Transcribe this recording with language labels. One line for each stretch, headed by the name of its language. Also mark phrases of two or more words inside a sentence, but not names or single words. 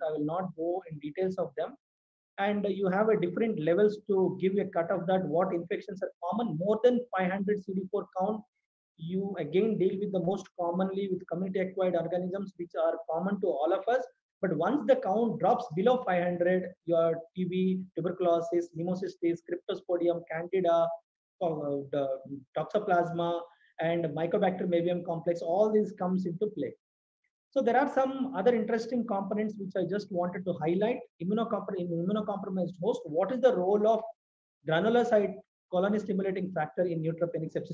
English: I will not go in details of them. And you have a different levels to give a cut of that, what infections are common. More than 500 CD4 count, you again deal with the most commonly with community acquired organisms, which are common to all of us. But once the count drops below 500, your TB, tuberculosis, pneumocystis, cryptosporidium, candida, the toxoplasma, and mycobacterium avium complex, all these comes into play. So there are some other interesting components which I just wanted to highlight. In immunocompromised host, what is the role of granulocyte colony stimulating factor in neutropenic sepsis?